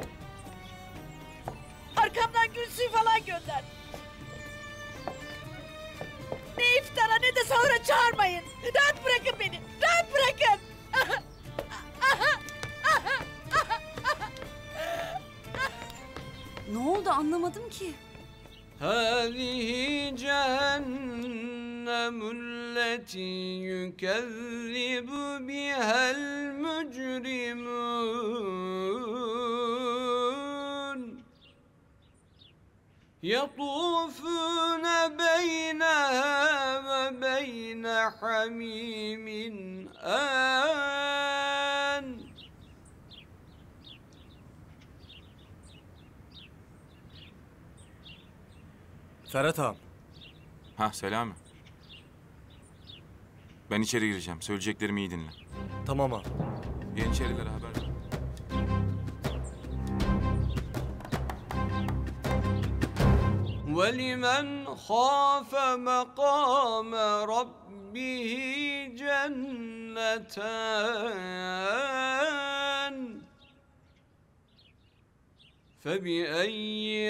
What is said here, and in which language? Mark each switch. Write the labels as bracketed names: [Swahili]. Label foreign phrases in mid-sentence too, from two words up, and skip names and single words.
[Turkish] Arkamdan gül suyu falan gönder. Ne iftara ne de sahura çağırmayın. Rahat bırakın beni. Rahat bırakın. Ne oldu anlamadım ki. [Arabic] هذه جهنم التي يكذب بها المجرمون يطوفون بينها وبين حميم آن [Turkish] Ferhat ağam. Selami. Ben içeri gireceğim. Söyleyeceklerimi iyi dinle. Tamam ağam. Yeniçerilere haber ver. [Arabic] ولمن خاف مقام ربه جنتان فبأي